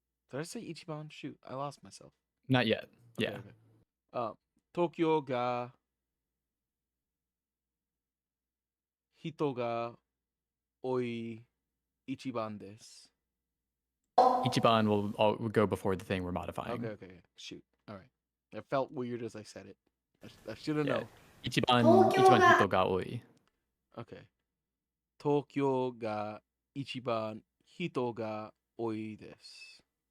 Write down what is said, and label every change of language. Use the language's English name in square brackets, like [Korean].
[English] Did I say 一番?Shoot, I lost myself. Not yet. Okay, Yeah. okay. [Japanese] 東京が人が多い一番です。 [English] Ichiban will go before the thing we're modifying. Okay. Shoot. All right. It felt weird as I said it. I should have Yeah. known. [Japanese] Ichiban hito ga oi. [English] Okay. [Japanese] 東京が一番人が多いです。